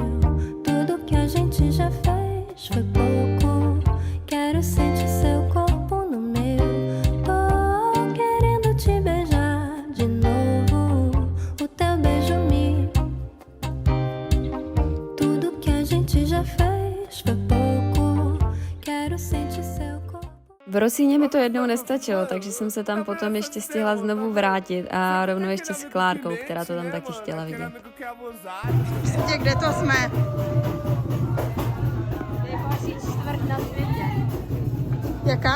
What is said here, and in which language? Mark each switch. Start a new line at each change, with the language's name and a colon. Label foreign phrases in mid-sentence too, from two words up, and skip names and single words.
Portuguese: Tudo que a gente já fez foi pouco, quero sentir seu corpo no meu. Tô querendo te beijar de novo, o teu beijo me. Tudo que a gente já fez foi pouco, quero sentir seu corpo.
Czech: V Rocinha mi to jednou nestačilo, takže jsem se tam potom ještě stihla znovu vrátit a rovnou ještě s Klárkou, která to tam taky chtěla vidět. Kde to jsme? Nejbohatší čtvrt na světě. Jaká?